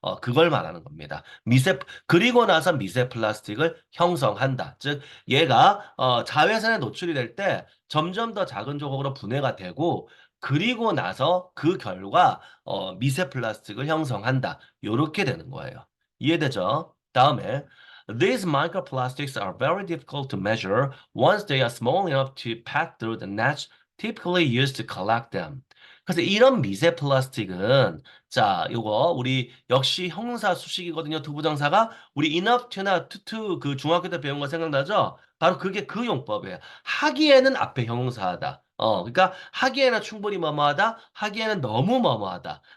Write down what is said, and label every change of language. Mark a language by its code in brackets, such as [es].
[ko] 그걸 말하는 겁니다. 그리고 나서 미세 플라스틱을 형성한다. 즉 얘가 자외선에 노출이 될 때 점점 더 작은 조각으로 분해가 되고 그리고 나서 그 결과 미세 플라스틱을 형성한다. 요렇게 되는 거예요. 이해되죠? 다음에 [en] These microplastics are very difficult to measure once they are small enough to pass through the nets typically used to collect them. [ko] 그래서 이런 미세 플라스틱은 자, 요거 우리 역시 형용사 수식이거든요. 투부정사가 우리 [en] enough to [ko] 나 to 그 중학교 때 배운 거 생각나죠? 바로 그게 그 용법이에요. 하기에는 앞에 형용사하다. 그러니까 하기에는 충분히 뭐뭐하다, 하기에는 너무 뭐뭐하다.